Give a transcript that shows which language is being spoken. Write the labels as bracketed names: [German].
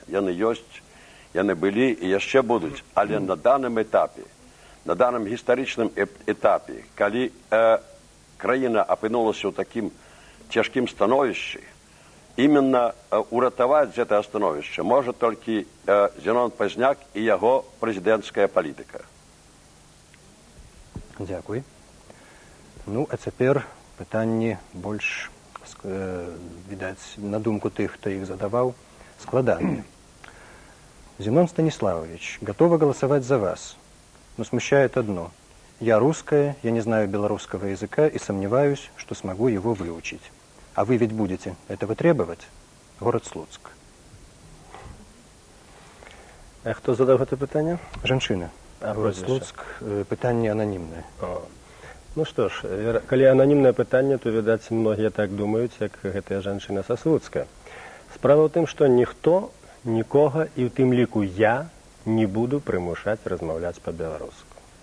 [Belarusian] Яны ёсць, яны былі і яшчэ будуць. Але на даным этапе, на даным гістарычным этапе, калі краіна апынулася ў такім цяжкім становішчы, іменно уратаваць гэта становішча можа толькі Зянон Пазняк і яго прэзідэнцкая палітыка. Дзякуй. Ну, а цяпер пытанні больш, відаць, на думку тых, хто іх задаваў, складаныя. [Russian] Зенон Станиславович, готова голосовать за вас, но смущает одно. Я русская, я не знаю белорусского языка и сомневаюсь, что смогу его выучить. А вы ведь будете этого требовать? Город Слуцк. [Belarusian] А хто задав гэта пытанне? Жанчына. Город Слуцк. Пытанне ананімнае. Ну што ж, калі ананімнае пытанне, то, відаць, многія так думаюць, як гэтая жанчына са Слуцка. Справа ў тым, што ніхто, нікога, і ў тым ліку я, не буду прымушаць размаўляць па-беларуску.